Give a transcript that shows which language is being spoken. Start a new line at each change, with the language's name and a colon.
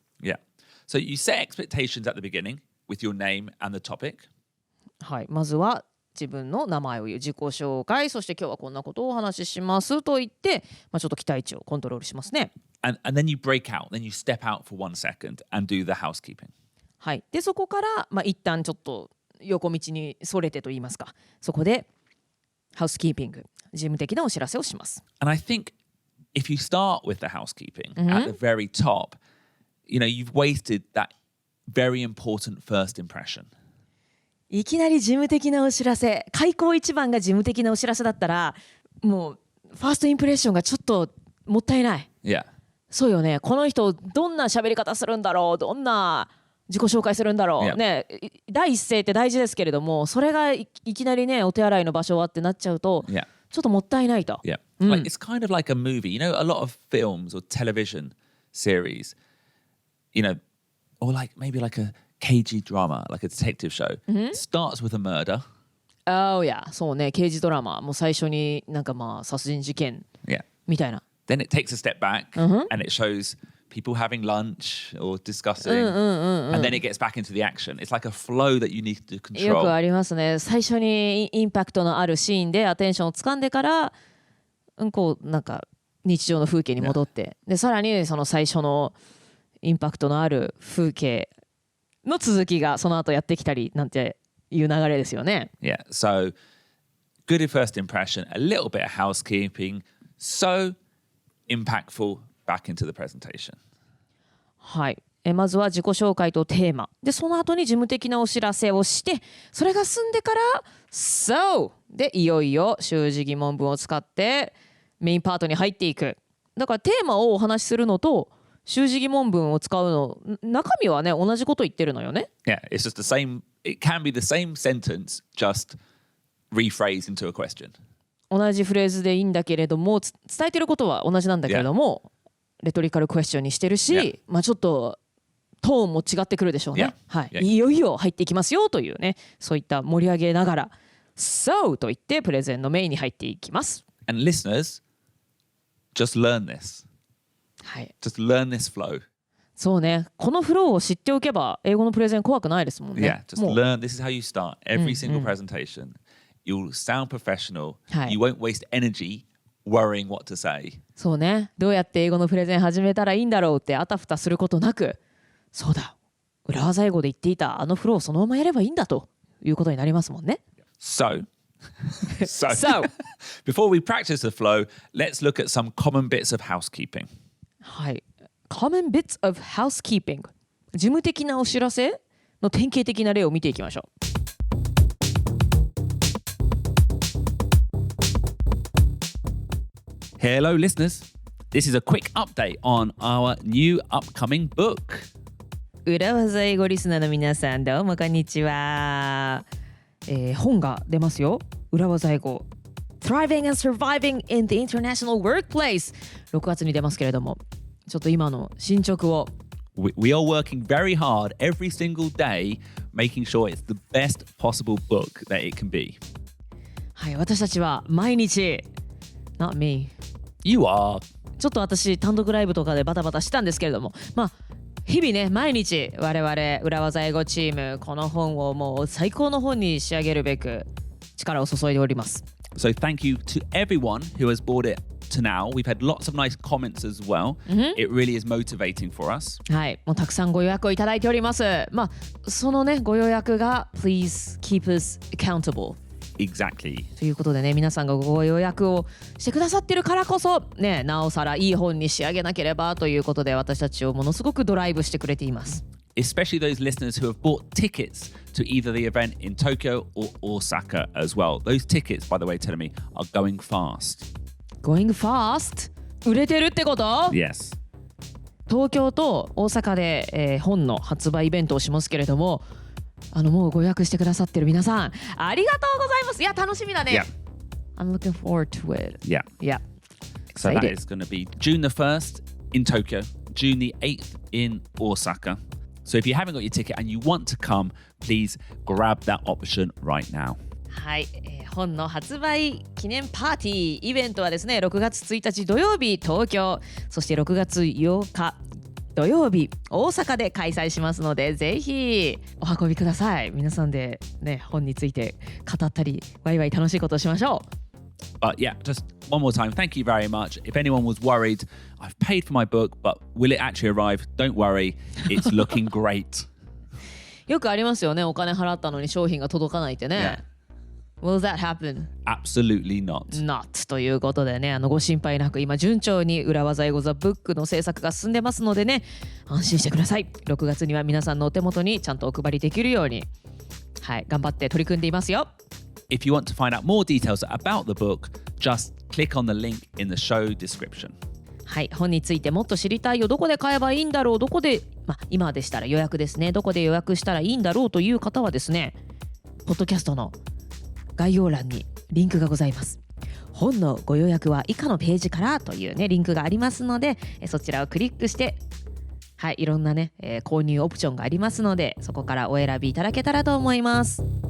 English: Yeah. So you set expectations at the beginning with your name and the topic.
Japanese: はい、まずは自分の名前を言う、自己紹介、そして今日はこんなことをお話ししますと言って、ちょっと期待値をコントロールしますね。
English: And then you break out, then you step out for 1 second and do the housekeeping.
Japanese: はい、でそこから、一旦ちょっと横道にそれてと言いますか、そこでハウスキーピング、事務的なお知らせをします。
English: And I think if you start with the housekeeping at the very top, you've wasted that very important first impression.
Japanese: いきなり事務的なお知らせ、開口一番が事務的なお知らせだったら、もうファーストインプレッションがちょっともったいない。
English: Yeah.
Japanese: そうよね。この人どんな喋り方するんだろう、どんな自己紹介するんだろう、
English: Yeah.
Japanese: ね、第一声って大事ですけれども、それが いきなりねお手洗いの場所はってなっちゃうと、
English: Yeah.
Japanese: ちょっともったいないと。
English: Yeah. Like it's kind of like a movie. You know, a lot of films or television series, you know, or like maybe like a KG drama, like a detective show, starts with a murder. Oh yeah,
Japanese: そうね、刑事ドラマもう最初になんかまあ殺人事件
English: Yeah.
Japanese: みたいな。
English: Then it takes a step back and it shows people having lunch or discussing, and then it gets back into the action. It's like a flow that you need to
Japanese: よく
English: control.
Japanese: ありますね。最初にインパクトのあるシーンでアテンションを掴んでから、こうなんか日常の風景に戻って、でさらにその最初のインパクトのある風景の続きがその後やってきたりなんていう流れですよね。
English: Yeah. So good first impression, a little bit of housekeeping, so impactful back into the presentation.
Japanese: はい。まずは自己紹介とテーマで、その後に事務的なお知らせをして、それが済んでから So でいよいよ習字疑問文を使ってメインパートに入っていく。だからテーマをお話しするのと習字疑問文を使うの、中身はね同じこと言ってるのよね。
English: Yeah, it's just the same. It can be the same sentence, just rephrased into a question.
Japanese: 同じフレーズでいいんだけれども、伝えてることは同じなんだけれども、レトリカルクエスチョンにしてるし、
English: Yeah.
Japanese: まあちょっとトーンも違ってくるでしょうね。
English: Yeah.
Japanese: はい。
English: Yeah.
Japanese: いよいよ入っていきますよというね、そういった盛り上げながら So と言ってプレゼンのメインに入っていきます。
English: And listeners, just learn this.
Japanese: はい。
English: Just learn this flow.
Japanese: そうね。このフローを知っておけば英語のプレゼン怖くないですもんね。
English: Yeah, just
Japanese: もう
English: learn. This is how you start every single presentation. You'll sound professional.
Japanese: はい。
English: You won't waste energy worrying what to say.
Japanese: そうね。どうやって英語のプレゼン始めたらいいんだろうってあたふたすることなく、そうだ。裏技英語で言っていたあのフローをそのままやればいいんだということになりますもんね。
English: So, So before we practice the flow, let's look at some common bits of housekeeping. はい。Common bits of housekeeping。
Japanese: 事務的なお知らせの典型的な例を見ていきましょう。
English: Hello, listeners. This is a quick update on our new upcoming book.
Japanese: 裏技英語リスナーの皆さん、どうもこんにちは。本が出ますよ。裏技英語 Thriving and Surviving in the International Workplace 6月に出ますけれども、ちょっと今の進捗を。
English: We are working very hard every single day, making sure it's the best possible book that it can be.
Japanese: はい、私たちは毎日
English: Not me You are.
Japanese: ちょっと私単独ライブとかでバタバタしたんですけれども、まあ日々ね毎日我々裏技英語チームこの本をもう最高の本に仕上げるべく力を注いでおります。
English: So thank you to everyone who has bought it to now. We've had lots of nice comments as well. It really is motivating for us.
Japanese: はい、もうたくさんご予約をいただいております。まあそのねご予約が
English: Please keep us accountable。 Exactly.
Japanese: ということでね、皆さんがご予約をしてくださってるからこそね、なおさらいい本に仕上げなければということで私たちをものすごくドライブしてくれています。
English: Especially those listeners who have bought tickets to either the event in Tokyo or Osaka as well. Those tickets, by the way, telling me, are going fast. Going fast?
Japanese: 売れてるってこと？
English: Yes.
Japanese: 東京と大阪で、本の発売イベントをしますけれども、もうご予約してくださってる皆さんありがとうございます。いや楽しみだね。
English: Yeah. I'm looking forward to it. Yeah. Yeah. So that Excited. is going to be June the 1st in Tokyo, June the 8th in Osaka. So if you haven't got your ticket and you want to come, please grab that option right now.
Japanese: はい、本の発売記念パーティーイベントはですね、6月1日土曜日東京、そして6月8日土曜日大阪で開催しますので、ぜひお運びください。皆さんでね、本について語ったりワイワイ楽しいことをしましょう。
English: But yeah, just one more time, thank you very much. If anyone was worried, I've paid for my book, but will it actually arrive? Don't worry, it's looking great.
Japanese: よくありますよね、お金払ったのに商品が届かないってね。
English: Will that happen? Absolutely not.
Japanese: Not ということでね、ご心配なく今順調に裏技英語ザブックの制作が進んでますのでね、安心してください。 6月には皆さんのお手元にちゃんとお配りできるように、はい、頑張って取り組んでいますよ。
English: If you want to find out more details about the book, just click on the link in the show description.
Japanese: はい、本についてもっと知りたいよ、どこで買えばいいんだろう、どこで、今でしたら予約ですね、どこで予約したらいいんだろうという方はですね、ポッドキャストの概要欄にリンクがございます。本のご予約は以下のページからというねリンクがありますので、そちらをクリックして、はい、いろんなね、購入オプションがありますので、そこからお選びいただけたらと思います。